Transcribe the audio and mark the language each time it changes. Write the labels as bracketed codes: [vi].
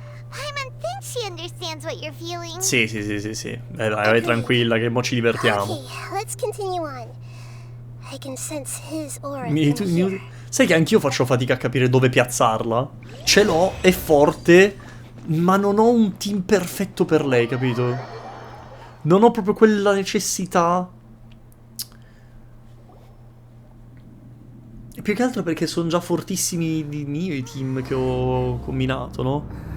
[en] Paimon thinks she understands what you're feeling. [it] Sì. Dai, vai tranquilla che mo ci divertiamo. [en] Okay, let's continue on. I can sense his aura from here. [it] Sai che anch'io faccio fatica a capire dove piazzarla? Ce l'ho, è forte, ma non ho un team perfetto per lei, capito? Non ho proprio quella necessità. E più che altro perché sono già fortissimi di mio i team che ho combinato, no?